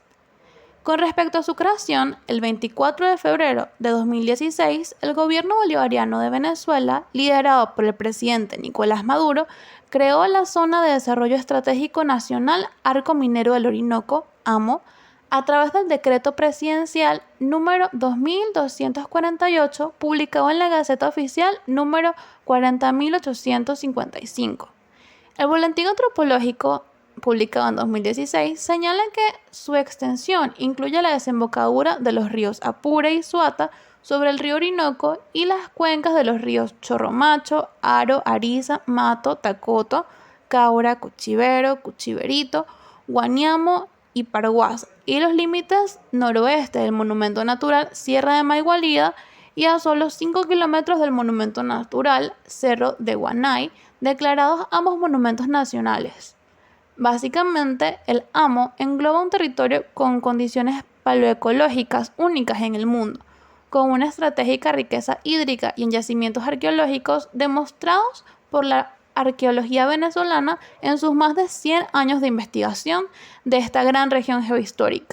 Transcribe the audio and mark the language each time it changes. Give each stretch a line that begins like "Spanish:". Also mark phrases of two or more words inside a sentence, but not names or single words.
Spanish: Con respecto a su creación, el 24 de febrero de 2016, el gobierno bolivariano de Venezuela, liderado por el presidente Nicolás Maduro, creó la Zona de Desarrollo Estratégico Nacional Arco Minero del Orinoco, AMO, a través del decreto presidencial número 2248, publicado en la Gaceta Oficial número 40.855. El Boletín Antropológico, publicado en 2016, señala que su extensión incluye la desembocadura de los ríos Apure y Suata sobre el río Orinoco y las cuencas de los ríos Chorromacho, Aro, Ariza, Mato, Tacoto, Caura, Cuchivero, Cuchiverito, Guaniamo y Parguás, y los límites noroeste del monumento natural Sierra de Maigualida y a solo 5 kilómetros del monumento natural Cerro de Guanay, declarados ambos monumentos nacionales. Básicamente, el AMO engloba un territorio con condiciones paleoecológicas únicas en el mundo, con una estratégica riqueza hídrica y en yacimientos arqueológicos demostrados por la arqueología venezolana en sus más de 100 años de investigación de esta gran región geohistórica.